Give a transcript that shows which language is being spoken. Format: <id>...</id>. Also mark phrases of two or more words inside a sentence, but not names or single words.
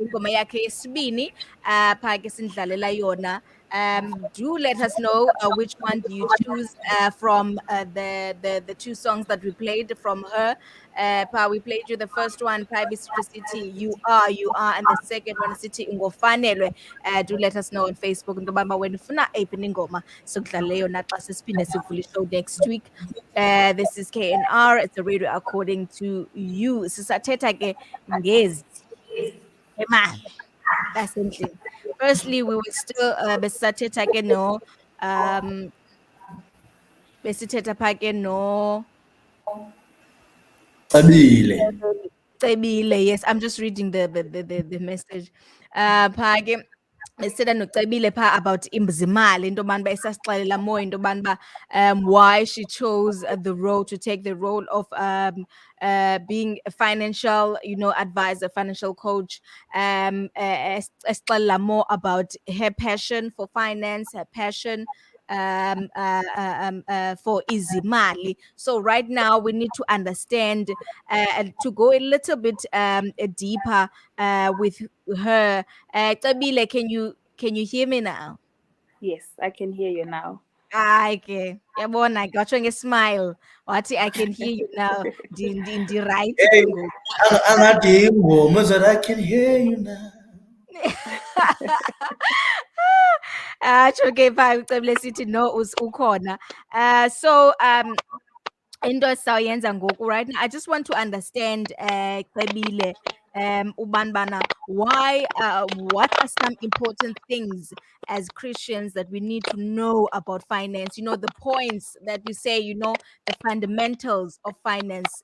<xh>Ingoma yakhe yesibini apha ke sindlalela yona.</xh> <en>Do let us know which one do you choose from the two songs that we played from her. We played you the first one, City, you are, and the second one, City Ungofanelwe. Do let us know on Facebook</en> <xh>into yoba wena ufuna eyiphi na ingoma sikudlalele yona xa sesiphinde sivule</xh> <en>show next week. This is KNR, it's a radio according to you.</en> <xh>Sisathetha ke ngezi emali basendlini.</xh> <en>Firstly, we were still</en> <xh>besathetha ke no besithetha pha ke no Cebile. Cebile,</xh> <en>yes, I'm just reading the message.</en> <xh>Pha ke esithetha noCebile pha</xh> <en>about</en> <xh>imzimali into yobana uba esasixelela</xh> <en>more</en> <xh>into yobana uba</xh> <en>why she chose the role to take the role of being a financial, advisor, financial coach. Esixelela more about her passion for finance, her passion for izimali. So right now we need to understand, to go a little bit deeper with her. Cebile, can you hear me now? Yes, I can hear you now.</en> <xh>Hayi ke, uyabona ke watsho nge-smile wathi</xh> <en>I can hear you now.</en> <xh>Ndirayithi Hey, ke ngoku. angathi ingoma</xh> <en>that I can hear you now.</en> <xh>Atsho ke phaa ucebile sithi no ukhona.</xh> <en>So</en> <xh>into esizawuyenza ngoku</xh> <en>right now, I just want to understand, Cebile, ubanibana, why, what are some important things as Christians that we need to know about finance? The points that you say, the fundamentals of finance.</en>